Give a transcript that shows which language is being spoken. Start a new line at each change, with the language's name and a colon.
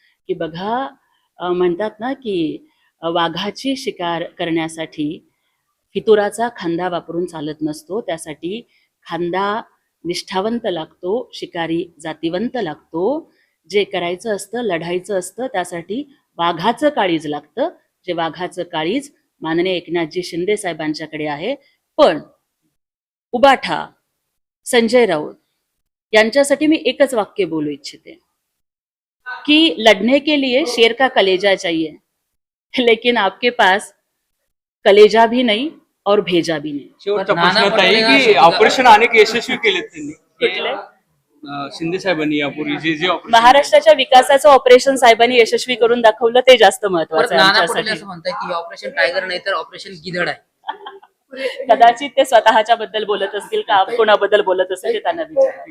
Marathi: की बघा, म्हणतात ना की वाघाची शिकार करण्यासाठी फितुराचा खांदा वापरून चालत नसतो. त्यासाठी खांदा निष्ठावंत लागतो, शिकारी जातीवंत लागतो. जे करायचं असतं, लढायचं असतं, त्यासाठी वाघाचं काळीज लागतं. जे वाघाचं काळीज माननीय एकनाथजी शिंदे साहेबांच्याकडे आहे. पण उबाठा, संजय राऊत यांच्यासाठी मी एकच वाक्य बोलू इच्छिते कि
Hindi: लड़ने के लिए शेर का कलेजा चाहिए, लेकिन आपके पास कलेजा भी नहीं और भेजा भी नहीं.
Marathi: शेवटचा प्रश्न आहे की ऑपरेशन अनेक यशस्वी केलेत त्यांनी. कुठले? शिंदे साहेबांनी यापूर्वी जे महाराष्ट्राच्या विकासाचं ऑपरेशन साहेबांनी यशस्वी करून दाखवलं, ते जास्त महत्वाचं आहे आमच्यासाठी. असं म्हणतात की ऑपरेशन टायगर नाही तर ऑपरेशन गिधड आहे. कदाचित ते स्वतःच्या बद्दल बोलत असतील का कोणाबद्दल बोलत असतील ते त्यांना विचारा.